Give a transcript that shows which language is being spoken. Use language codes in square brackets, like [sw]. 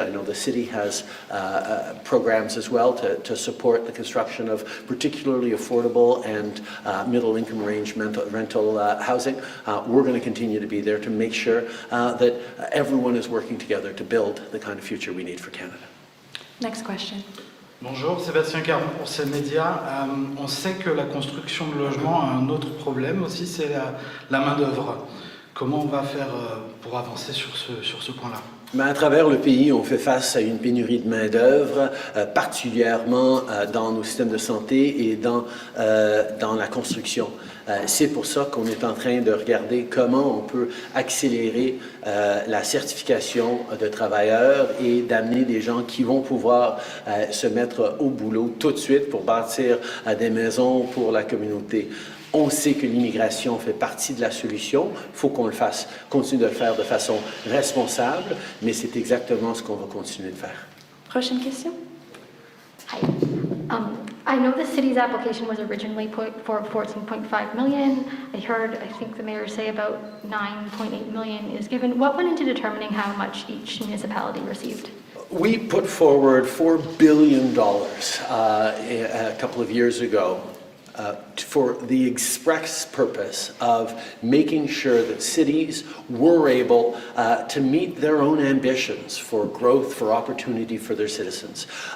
[en] I know the city has programs as well to support the construction of particularly affordable and middle-income range rental housing. We're going to continue to be there to make sure that everyone is working together to build the kind of future we need for Canada. Next question. [fr] Bonjour, Sébastien Caron pour ces médias. On sait que la construction de logements a un autre problème aussi, c'est la main-d'œuvre. Comment on va faire pour avancer sur ce point-là? Mais à travers le pays, on fait face à une pénurie de main-d'œuvre, particulièrement dans nos systèmes de santé et dans la construction. C'est pour ça qu'on est en train de regarder comment on peut accélérer la certification de travailleurs et d'amener des gens qui vont pouvoir se mettre au boulot tout de suite pour bâtir des maisons pour la communauté. On sait que l'immigration fait partie de la solution. Il faut qu'on le fasse, continue de le faire de façon responsable, mais c'est exactement ce qu'on va continuer de faire. Prochaine question. [en] Hi. I know the city's application was originally put for 14.5 million. I think the mayor say about 9.8 million is given. What went into determining how much each municipality received? We put forward $4 billion a couple of years ago for the express purpose of making sure that cities were able to meet their own ambitions for growth, for opportunity for their citizens.